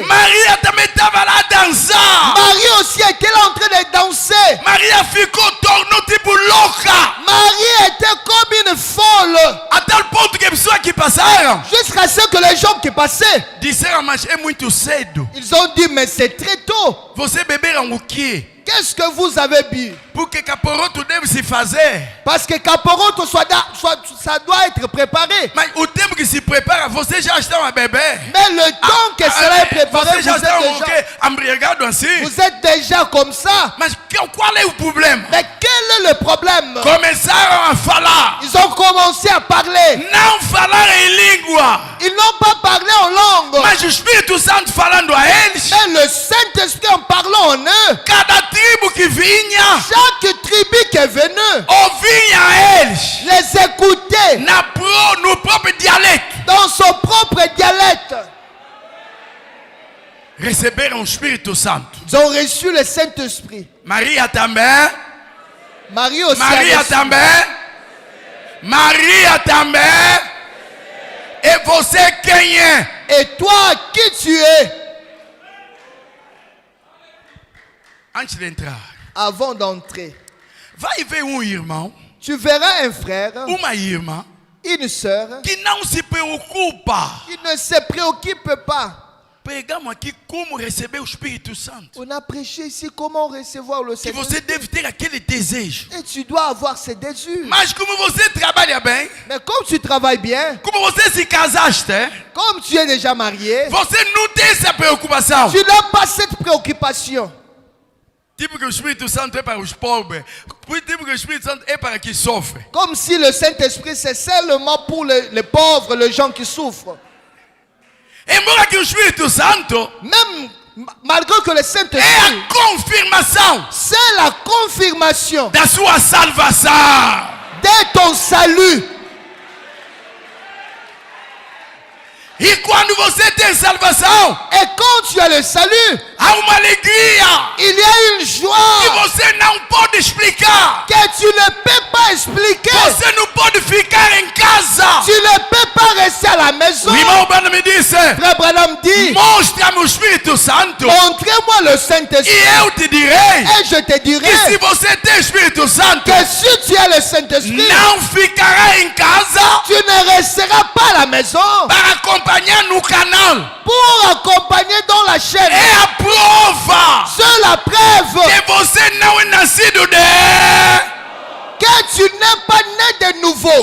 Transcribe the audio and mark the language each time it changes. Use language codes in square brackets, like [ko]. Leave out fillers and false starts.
[pt] Maria também estava lá dançando. [fr] Marie aussi était là en train de danser. [pt] Maria ficou tornou tipo louca, [fr] Marie était comme une folle, [pt] a tal ponto que pessoas que passaram [fr] jusqu'à ce que les gens qui passaient, [pt] disseram, mas é muito cedo. [fr] ils ont dit, mais c'est très tôt. [pt] Você beberam o quê? [fr] Qu'est-ce que vous avez bu? [pt] Porque caporoto deve se fazer. [fr] Parce que Caporoto, ça doit être préparé. [pt] Mas o tempo que se prepara, vocês já estão a beber. [fr] Mais le temps que cela est préparé, [pt] Vocês já estão embriagados assim. [fr] vous êtes déjà comme ça. [pt] Mas qual é o problema? [fr] Mais quel est le problème? [pt] Começaram a falar. [fr] Ils ont commencé à parler. [pt] Não falar em língua. [fr] Ils n'ont pas parlé en langue. [pt] Mas o Espírito Santo falando a eles. [fr] Mais le Saint-Esprit en parlant en eux, [pt] Cada tribo que vinha, [fr] chaque tribu qui est venue, [pt] ouvia eles [fr] les écoutait [pt] no próprio dialeto. [fr] dans son propre dialecte. [pt] Receberam o Espírito Santo. [fr] Ils ont reçu le Saint-Esprit. [pt] Maria também. [fr] Marie aussi a [pt] Maria [fr] reçu. [pt] também. Maria também. E você quem é? [fr] Et toi, qui tu es? [pt] Antes de entrar, [fr] Avant d'entrer, [pt] vai ver irmão, [fr] tu verras un frère, [pt] uma irmã, [fr] une sœur, [pt] que não se preocupa. [fr] qui ne se préoccupe pas. [pt] Pregamos aqui como receber o Espírito Santo. [fr] On a prêché ici comment recevoir le [pt] Que você [fr] Saint-Esprit. [pt] deve ter aquele desejo. [fr] Et tu dois avoir ce désir. [pt] Mas como você trabalha bem, [fr] Mais comme tu travailles bien, [pt] como você se casaste, [fr] comme tu es déjà marié, [pt] você não tem essa preocupação. [fr] tu n'as pas cette préoccupation. [pt] Tipo que o Espírito Santo é para os pobres. Tipo que o Espírito Santo é para quem sofre. [fr] Comme si le Saint-Esprit c'est seulement pour les pauvres, les gens qui souffrent. [pt] Embora que o Espírito Santo [fr] Même malgré que le [pt] é [fr] Saint-Esprit, [pt] a confirmação [fr] c'est la confirmation [pt] da sua salvação. [fr] de ton salut. [pt] E quando você tem salvação, [fr] Et quand tu as le salut, [pt] há uma alegria [fr] il y a une [pt] que [fr] joie [pt] você não pode explicar. [fr] que tu ne peux pas expliquer. [pt] Você não pode ficar em casa. [fr] Tu ne peux pas rester à la maison. [pt] O irmão Branham me disse: [fr] Frère Branham dit, [pt] mostra-me o Espírito Santo [fr] montrez-moi le [pt] e [fr] Saint-Esprit [pt] eu te direi [fr] et je te [pt] que se [fr] dirai [pt] você tem Espírito Santo, [fr] que si tu as le Saint-Esprit, [pt] não ficará em casa [fr] tu ne resteras pas à la maison [pt] para acompanhar no canal. [fr] pour accompagner dans la chaîne. [pt] É a prova [fr] C'est la preuve [pt] que você não é nascido de... [fr] que tu n'es pas né de nouveau.